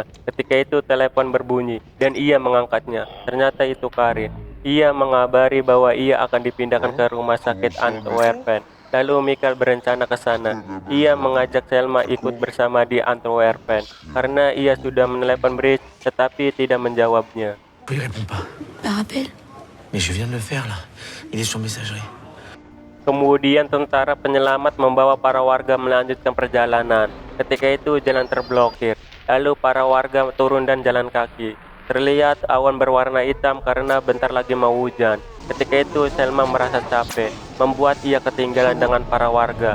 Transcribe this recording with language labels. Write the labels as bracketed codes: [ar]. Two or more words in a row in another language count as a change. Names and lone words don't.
[id] Ketika itu telepon berbunyi dan ia mengangkatnya. Ternyata itu Karin. Ia mengabari bahwa ia akan dipindahkan ke rumah sakit Antwerpen. Lalu Michael berencana ke sana. Ia mengajak Selma ikut bersama di Antwerpen karena ia sudah menelepon Bridge tetapi tidak menjawabnya. [fr] Pourquoi il répond pas? Un rappel? Mais je viens de le faire là. Il est sur messagerie. [id] Kemudian tentara penyelamat membawa para warga melanjutkan perjalanan. Ketika itu jalan terblokir. Lalu para warga turun dan jalan kaki. Terlihat awan berwarna hitam karena bentar lagi mau hujan. Ketika itu Selma merasa capek, membuat ia ketinggalan dengan para warga.